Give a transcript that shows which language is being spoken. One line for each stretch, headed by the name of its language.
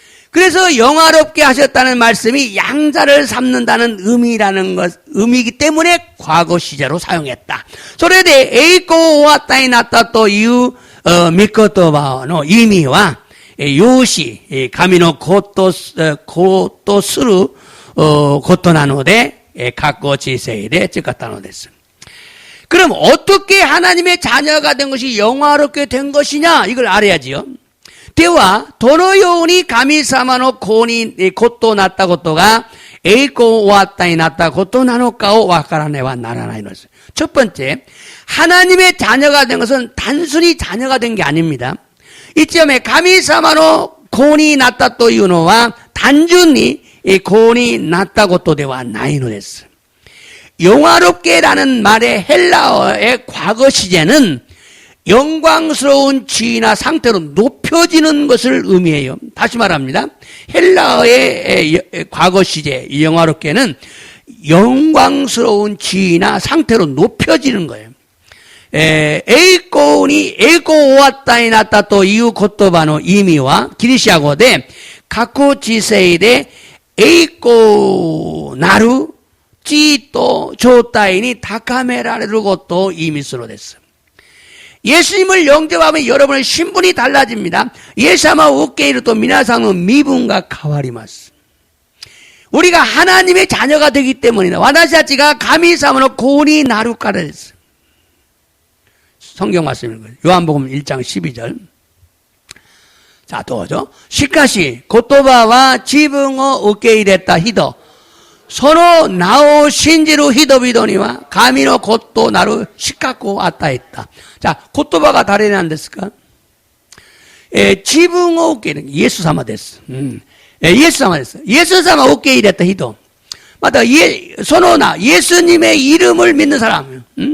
Korean: 그래서 영화롭게 하셨다는 말씀이 양자를 삼는다는 의미이기 때문에 과거 시제로 사용했다.
Japanese: それで栄光をお与えになったという御言葉の意味は養子、神の子とすることなので括弧知性で使ったのです.
Korean: 그럼 어떻게 하나님의 자녀가 된 것이 영화롭게 된 것이냐 이걸 알아야지요.
Japanese: ではどのように神様の子となったことが栄光をお与えになったことなのかを分からねばならないのです.
Korean: 첫 번째, 하나님의 자녀가 된 것은 단순히 자녀가 된 게 아닙니다. 이점에
Japanese: 神様の子になったというのは単純に子になったことではないのです.
Korean: 영화롭게라는 말의 헬라어의 과거 시제는 영광스러운 지위나 상태로 높여지는 것을 의미해요. 다시 말합니다. 헬라어의 과거 시제 영화롭게는 영광스러운 지위나 상태로 높여지는 거예요.
Japanese: 栄光を与えになったという言葉の意味はギリシャ語で過去知性で栄光なる地位と状態に高められることを意味するのです.
Korean: 예수님을 영접하면 여러분의 신분이 달라집니다. 예수님을
Japanese: 受け入れると皆さんの身分が変わります.
Korean: 우리가 하나님의 자녀가 되기 때문이다.
Japanese: 私たちが神様の子になるからです.
Korean: 성경 말씀입니다. 요한복음 1장 12절. 자,
Japanese: 도죠. しかし言葉は自分を受け入れた人、その名を信じる人々には神の子となる資格を与えた. 자, 言葉が誰なんですか?自分を受け入れるイエス様です. イエス様です.イエス様を受け入れた人. またその名、
Korean: 예수님의 이름을 믿는 사람.